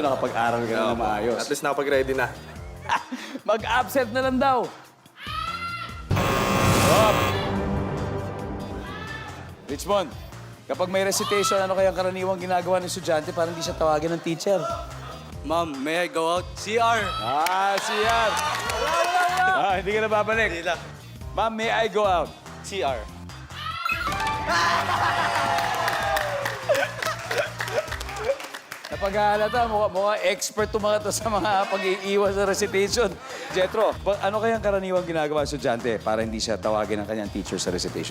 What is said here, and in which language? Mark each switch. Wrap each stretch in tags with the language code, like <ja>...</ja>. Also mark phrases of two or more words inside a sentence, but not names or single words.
<tl>doon nakapag-aral ka na maayos.</tl> <en>At least</en> <tl>nakapag-ready na. Mag-absent na lang daw. Richmond, kapag may recitation, ano kayang karaniwang ginagawa ng estudyante para hindi siya tawagin ng teacher?</tl> <en>Ma'am, may I go out?</en> <tl>CR! CR. Hindi ka na babalik. Hindi na.</tl> <en>Ma'am, may I go out?</en> <tl>CR. Napaghalata, mukha expert to mga to sa mga pag-iiwas sa recitation. Jetro, ano kayang karaniwang ginagawa ng estudyante para hindi siya tawagin ng kanyang teacher sa recitation?</tl>